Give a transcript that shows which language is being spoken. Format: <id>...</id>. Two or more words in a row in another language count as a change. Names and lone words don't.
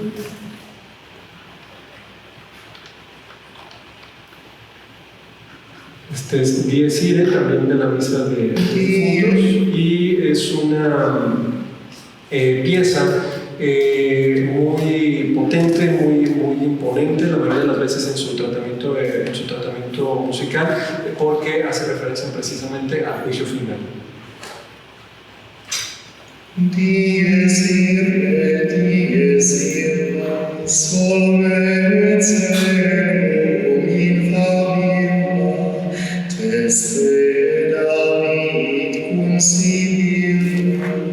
<es>Este es Dies Irae, también de la misa de difuntos, y es una pieza muy potente, muy imponente, la mayoría de las veces en su tratamiento musical, porque hace referencia precisamente al juicio final.</es> <la>Dies irae, solve caelum in favilla, teste David cum Sibylla,</la>